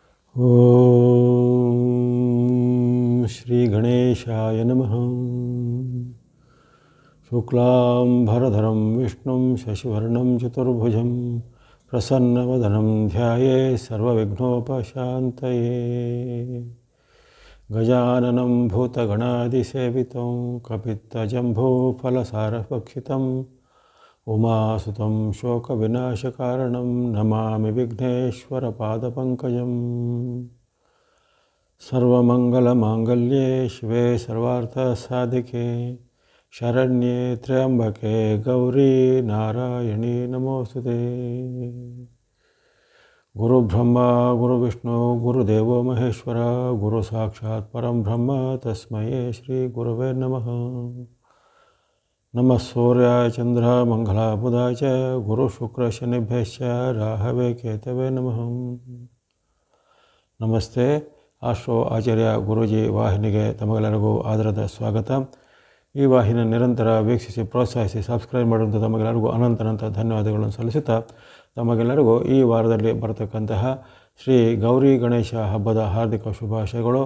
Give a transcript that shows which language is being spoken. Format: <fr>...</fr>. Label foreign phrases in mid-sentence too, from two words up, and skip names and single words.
<sa>ಓಂ ಶ್ರೀ ಗಣೇಶಾಯ ನಮಃ. ಶುಕ್ಲಾಂಬರಧರಂ ವಿಷ್ಣುಂ ಶಶಿವರ್ಣಂ ಚತುರ್ಭುಜಂ ಪ್ರಸನ್ನವದನಂ ಧ್ಯಾಯೇತ್ ಸರ್ವವಿಘ್ನೋಪಶಾಂತಯೇ. ಗಜಾನನಂ ಭೂತಗಣಾದಿಸೇವಿತಂ ಕಪಿತ್ತಜಂಬೂಫಲಸಾರಭಕ್ಷಿತಂ ಉಮಾಸುತಂ ಶೋಕವಿನಾಶಕಾರಣಂ ನಮಾಮಿ ವಿಘ್ನೇಶ್ವರಪಾದಪಂಕಜಂ. ಸರ್ವಮಂಗಲಮಾಂಗಲ್ಯೇ ಶಿವೆ ಸರ್ವಾರ್ಥಸಾಧಿಕೆ ಶರಣ್ಯೇ ತ್ರ್ಯಂಬಕೆ ಗೌರಿ ನಾರಾಯಣಿ ನಮೋಸ್ತುತೇ. ಗುರುಬ್ರಹ್ಮ ಗುರುವಿಷ್ಣು ಗುರುದೇವೋ ಮಹೇಶ್ವರ ಗುರು ಸಾಕ್ಷಾತ್ ಪರಂ ಬ್ರಹ್ಮ ತಸ್ಮೈ ಶ್ರೀ ಗುರವೇ ನಮಃ. ನಮಃ ಸೂರ್ಯಾಯ ಚಂದ್ರ ಮಂಗಲಾಯ ಬುಧಾಯ ಚ ಗುರು ಶುಕ್ರ ಶನಿಭ್ಯಶ್ಚ ರಾಹವೇ ಕೇತವೇ ನಮಃ.</sa> <kn>ನಮಸ್ತೆ. ಆಸ್ಟ್ರೋ ಆಚಾರ್ಯ ಗುರೂಜಿ ವಾಹಿನಿಗೆ ತಮಗೆಲ್ಲರಿಗೂ ಆದರದ ಸ್ವಾಗತ. ಈ ವಾಹಿನಿ ನಿರಂತರ ವೀಕ್ಷಿಸಿ ಪ್ರೋತ್ಸಾಹಿಸಿ ಸಬ್ಸ್ಕ್ರೈಬ್ ಮಾಡುವಂಥ ತಮಗೆಲ್ಲರಿಗೂ ಅನಂತ ಧನ್ಯವಾದಗಳನ್ನು ಸಲ್ಲಿಸುತ್ತಾ ತಮಗೆಲ್ಲರಿಗೂ ಈ ವಾರದಲ್ಲಿ ಬರತಕ್ಕಂತಹ ಶ್ರೀ ಗೌರಿ ಗಣೇಶ ಹಬ್ಬದ ಹಾರ್ದಿಕ ಶುಭಾಶಯಗಳು.</kn>